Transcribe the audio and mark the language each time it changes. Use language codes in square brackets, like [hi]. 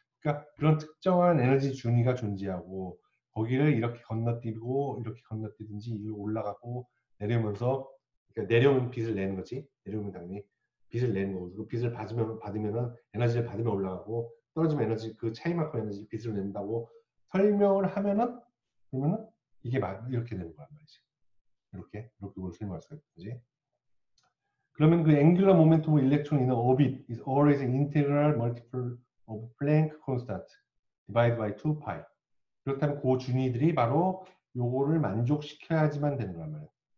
[ko] 그러니까 그런 특정한 에너지 준위가 존재하고 거기를 이렇게 건너뛰고 이렇게 건너뛰든지 올라가고 내려오면서 그러니까 내려오면 빛을 내는 거지. 내려오면 당연히 빛을 내는 거고 그 빛을 받으면은 에너지를 받으면 올라가고 떨어지면 에너지 그 차이만큼 에너지 빛을 낸다고 설명을 하면은 그러면은 이게 이렇게 되는 거란 말이지. 이렇게 설명할 수가 있지. 그러면 그 앵귤러 모멘텀 [en] of electron in an orbit is always an integral multiple of Planck constant divided by 2pi. [ko] 그렇다면 그 준위들이 바로 요거를 만족시켜야지만 되는 거란 말이에요.